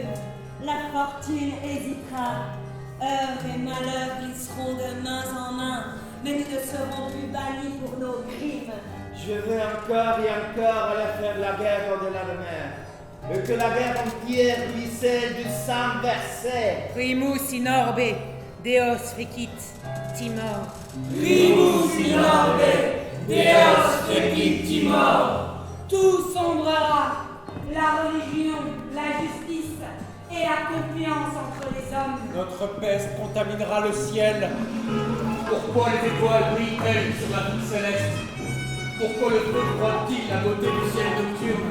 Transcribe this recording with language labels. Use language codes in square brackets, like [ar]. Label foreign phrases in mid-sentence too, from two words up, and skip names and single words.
[fr] La fortune hésitera. Heure et malheur glisseront de main en main, mais nous ne serons plus bannis pour nos crimes. Je veux encore et encore aller faire la guerre au-delà de mer. Et que la guerre entière ruisselle du sang versé. [la] Primus in orbe, Deos fecit, timor. Primus in orbe, Deus fecit timor. [fr] Tout sombrera, la religion, la justice et la confiance entre les hommes. Notre peste contaminera le ciel. Pourquoi les étoiles brillent-elles sur la voûte céleste? Pourquoi le feu froide-t-il la beauté du ciel nocturne?